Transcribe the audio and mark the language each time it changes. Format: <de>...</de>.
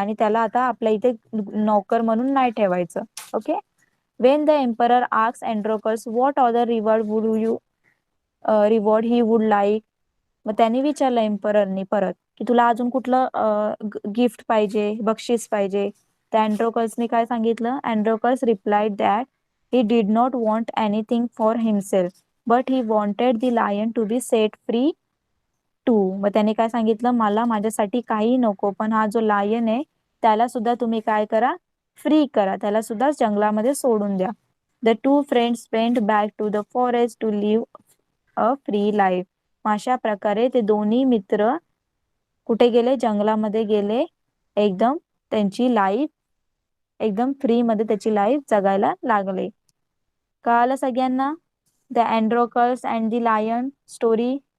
<mr>आणि त्याला आता आपल्या इथे नौकर म्हणून नाही ठेवायचं. Okay.</mr> <en>When the emperor asked Androcles what other reward would you reward he would like.</en> <mr>मग त्यांनी विचारलं एम्पररनी परत की तुला अजून कुठलं गिफ्ट पाहिजे, बक्षीस पाहिजे. तर अँड्रोकल्सनी काय सांगितलं,</mr> <en>Androcles replied that he did not want anything for himself, but he wanted the lion to be set free too.</en> <mr>मग त्याने काय सांगितलं, मला माझ्यासाठी काही नको, पण हा जो लायन आहे त्याला सुद्धा तुम्ही काय करा, फ्री करा, त्याला सुद्धा जंगलामध्ये सोडून द्या.</mr> <en>The two friends went back to the forest to live a free life.</en> <mr>अशा प्रकारे ते दोन्ही मित्र कुठे गेले, जंगलामध्ये गेले, एकदम त्यांची लाईफ एकदम फ्री मध्ये त्याची लाईफ जगायला लागले. कळालं सगळ्यांना the Androcles and the lion story.</mr>